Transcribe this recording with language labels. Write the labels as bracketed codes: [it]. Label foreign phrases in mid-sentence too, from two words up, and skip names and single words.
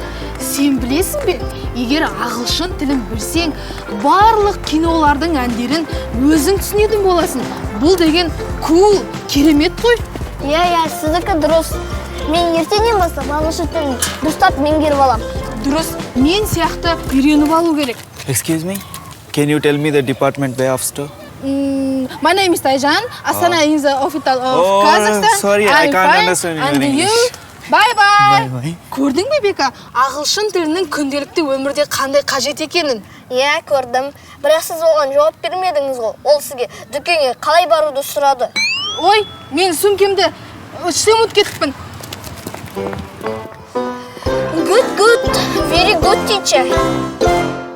[kk] Сен білесің бе, егер ағылшын тілін білсең, барлық кинолардың әндерін өзің түсінетін боласың. Бұл деген кул, керемет қой. Иә, сіздікі дұрыс. Мен ертеңнен бастап ағылшын тілін дұрыстап меңгеріп алам. Дұрыс, мен сияқты үйреніп алу керек. [en] Excuse me, can you tell me the department way of store? My name is Taijan. Asana is the official of Kazakhstan. Sorry, I can't understand your English. Bye-bye. Bye-bye. [kk] Көрдің бе, Бека? Ағылшын тілінің күнделікті өмірде қандай қажет екенін? Иә, көрдім. Бірақ сіз оған жауап бермедіңіз ғой. Ол сізге дүкенге қалай баруды сұрады. Ой, мен сөмкемді ішсем ұмытып кетіппін. [en] Good, very good teacher.